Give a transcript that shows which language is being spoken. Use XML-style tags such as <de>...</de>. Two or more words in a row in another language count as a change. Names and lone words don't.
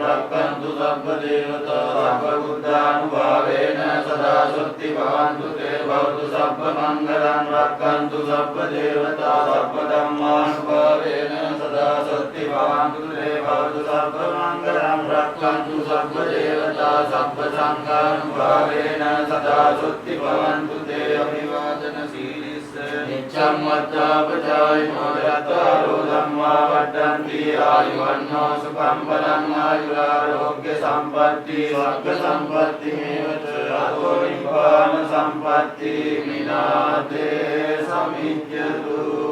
<pi>රක්ඛන්තු සබ්බ දේවතා සබ්බ බුද්ධානුභාවේන සදා සොත්ති භවන්තු තේ භවතු සබ්බ මංගලං. රක්ඛන්තු සබ්බ දේවතා සබ්බ ධම්මානුභාවේන සදා සොත්ති භවන්තු තේ භවතු සබ්බ මංගලං. රක්ඛන්තු සබ්බ දේවතා සබ්බ සංඝානුභාවේන සදා සොත්ති භවන්තු තේ. අභිවාදන සීලිස්ස නිච්ඡම් මද්දාපචායිනෝ යත්තාරෝ ධම්මා වඩ්ඩන්ති ආයුවන්නෝ සුඛං බලං ආයුරාෝග්‍ය සම්පatti සග්ග සම්පatti මේවච අතෝ නිපාන සම්පatti මිනාතේ සමිජ්ජතු.</pi>